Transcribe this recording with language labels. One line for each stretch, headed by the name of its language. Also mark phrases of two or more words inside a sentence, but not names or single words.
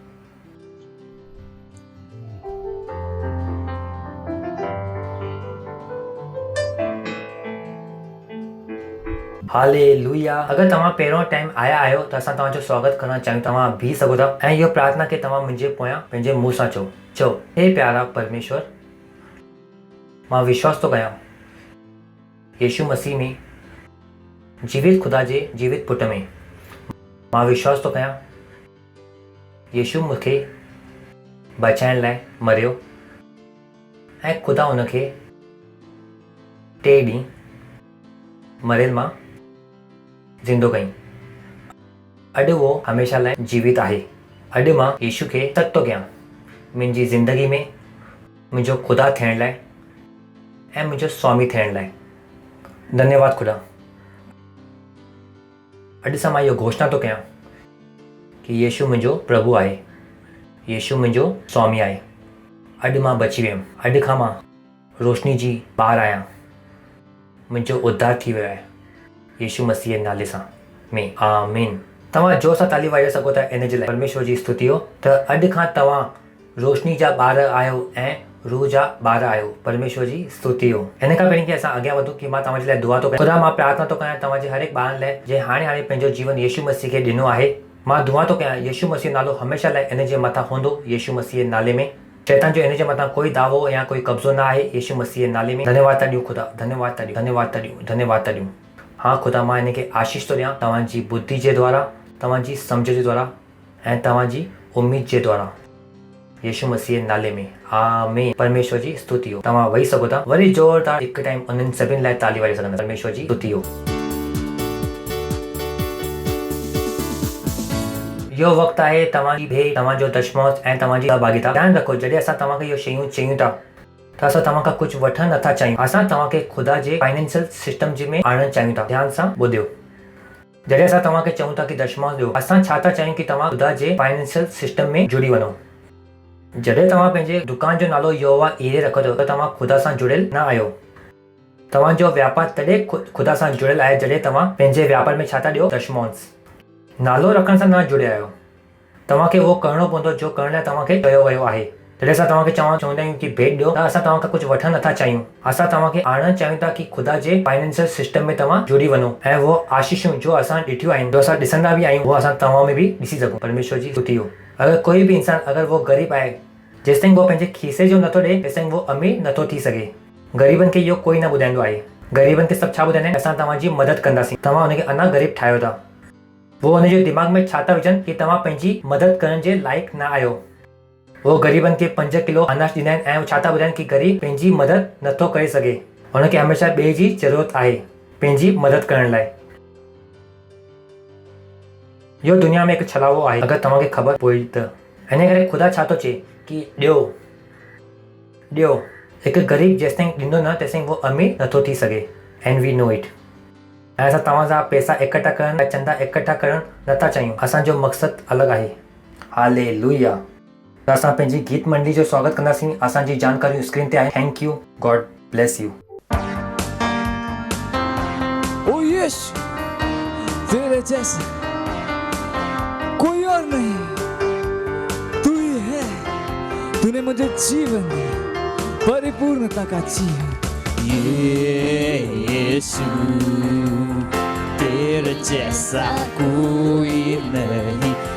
Sindhi: हालेलुया। अगरि तव्हां पहिरों टाइम आया आहियो त असां तव्हांजो स्वागत करणु चाहियूं। तव्हां बीह सघो था ऐं इहो प्रार्थना खे तव्हां मुंहिंजे पोयां पंहिंजे मुंहं सां चओ, हे प्यारा परमेश्वर, मां विश्वास थो कयां यीशु मसीह में, जीवित ख़ुदा जे जीवित पुट में। मां विश्वास थो कयां यीशु मूंखे बचाइण लाइ मरियो ऐं ख़ुदा हुनखे 3 ॾींहं मरियल मां ज़िंदो कई। अॼु उहो हमेशह लाइ जीवित आहे। अॼु मां यीशु खे सॾु थो कयां मुंहिंजी ज़िंदगी में मुंहिंजो ख़ुदा थियण लाइ ऐं मुंहिंजो स्वामी थियण लाइ। धन्यवाद ख़ुदा। अॼु सां मां इहो घोषणा थो कयां कि यीशु मुंहिंजो प्रभु आहे, यीशु मुंहिंजो स्वामी आहे। अॼु मां बची वियुमि। अॼु खां मां रोशनी जी ॿाहिरि आहियां। मुंहिंजो उद्धार थी वियो आहे यीशु मसीह जे नाले सां में। आमीन। तव्हां जोर सां ताली वॼाए सघो था इन जे लाइ। परमेश्वर जी स्तुति हो। त अॼु खां तव्हां रोशनी जा ॿार आहियो ऐं रूह जा ॿार आहियो। परमेश्वर जी स्तुति हो। हिन खां पहिरीं कि असां अॻियां वधूं कि मां तव्हांजे लाइ दुआ थो कयां। ख़ुदा, मां प्रार्थना थो कयां तव्हांजे हर हिकु ॿारनि लाइ जे हाणे पंहिंजो जीवन यीशु मसीह खे ॾिनो आहे। मां दुआ थो कयां यीशु मसीह जो नालो हमेशह लाइ इन जे मथां हूंदो यीशु मसीह जे नाले में। शैतान जो इन जे मथां कोई दावो या कोई कब्ज़ो न आहे यीशु मसीह जे नाले में। धन्यवाद था ॾियूं ख़ुदा, धन्यवाद था ॾियूं, धन्यवाद था ॾियूं, धन्यवाद था ॾियूं। हाँ ख़ुदा, मां हिन खे आशीष थो ॾियां तव्हांजी बुद्धि जे द्वारा, तव्हांजी सम्झ जे द्वारा ऐं तव्हांजी उम्मीद जे द्वारा यीशु मसीह जे नाले में। आमीन। परमेश्वर जी स्तुति हो। तव्हां वेही सघो था। वरी ज़ोरदार हिकु टाइम उन्हनि सभिनि लाइ ताली वॼाए सघंदा। परमेश्वर जी स्तुति हो। इहो वक़्तु आहे तव्हांजी भेट, तव्हांजो दशमौस ऐं तव्हांजी सहभागिता। ध्यानु रखो, जॾहिं असां तव्हांखे इहो शयूं चयूं था त असां तव्हां खां कुझु वठणु नथा चाहियूं। असां तव्हांखे ख़ुदा जे
English: financial system
Sindhi: जे में आणणु चाहियूं था। ध्यानु सां ॿुधियो, जॾहिं असां तव्हांखे चऊं था कि दशमौस ॾियो, असां छा था चाहियूं कि तव्हां ख़ुदा जे
English: financial system
Sindhi: में जुड़ी वञो। जॾहिं तव्हां पंहिंजे दुकान जो नालो यहोवा ईरे रखो था त तव्हां ख़ुदा सां जुड़ियल न आहियो। तव्हांजो वापारु तॾहिं ख़ुदा सां जुड़ियल आहे जॾहिं तव्हां पंहिंजे वापार में छा था ॾियो, दशमौस। नालो रखण सां न जुड़िया आहियो। तव्हांखे उहो करिणो पवंदो जो करण लाइ तव्हांखे चयो वियो आहे। जॾहिं असां तव्हांखे चवंदा आहियूं कि भेट ॾियो त असां तव्हां खां कुझु वठणु नथा चाहियूं। असां तव्हांखे आणणु चाहियूं था कि ख़ुदा जे
English: financial system
Sindhi: में तव्हां जुड़ी वञो ऐं उहो आशीषूं जो असां ॾिठियूं आहिनि, जो असां ॾिसंदा बि आहियूं, उहो असां तव्हां में बि ॾिसी सघूं। परमेश्वर जी स्तुति हो। अगरि कोई बि इंसान अगरि उहो ग़रीब आहे, जेसिताईं उहो पंहिंजे खीसे जो नथो ॾिए तेसिताईं उहो अमीर नथो थी सघे। ग़रीबनि खे इहो कोई न ॿुधाईंदो आहे। ग़रीबनि खे सभु छा ॿुधाईंदा आहिनि, असां तव्हांजी मदद कंदासीं, तव्हां हुनखे अञा ग़रीब ठाहियो था। वो हुनजे दिमाग़ में छा था विझनि कि तव्हां पंहिंजी मदद करण जे लाइक़ु न आहियो। वो ग़रीबनि खे 5 किलो अनाज ॾींदा आहिनि ऐं छा था ॿुधाइनि कि ग़रीब पंहिंजी मदद नथो करे सघे। हुनखे हमेशह ॿिए जी ज़रूरत आहे पंहिंजी मदद करण लाइ। इहो दुनिया में हिकु छलावो आहे, अगरि तव्हांखे ख़बर पई त। हिन करे ख़ुदा छा थो चए कि ॾियो ॾियो। हिकु ग़रीब जेसिताईं ॾींदो न तेसिताईं उहो अमीर नथो थी सघे।
English: And we know it.
Sindhi: ऐं असां तव्हां सां पैसा इकट्ठा करण ऐं चंदा इकट्ठा करण नथा चाहियूं। असांजो मक़सदु अलॻि आहे। हालेलुया। त असां पंहिंजी गीत मंडली जो स्वागत कंदासीं। असांजी जानकारियूं स्क्रीन ते आहे।
English: Thank you, God bless you.
Hindi: ओ यीशु, तेरे जैसा कोई और नहीं, तू ही है। तूने मुझे जीवन दिया, परिपूर्णता का जीवन। यीशु, तेरे जैसा कोई नहीं।